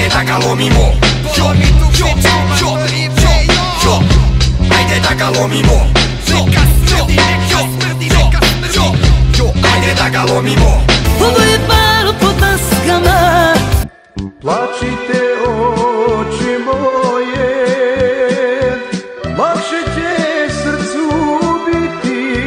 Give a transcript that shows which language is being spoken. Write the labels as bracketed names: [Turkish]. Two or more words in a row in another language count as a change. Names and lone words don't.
[Serbian] ga lomimo. Jo, jo, jo, jo, ajde da ga lomimo. Jo, jo, jo, jo, jo, ajde da ga lomimo. Ovo je bal pod maskama. Plačite oči moje, lakše će srcu biti.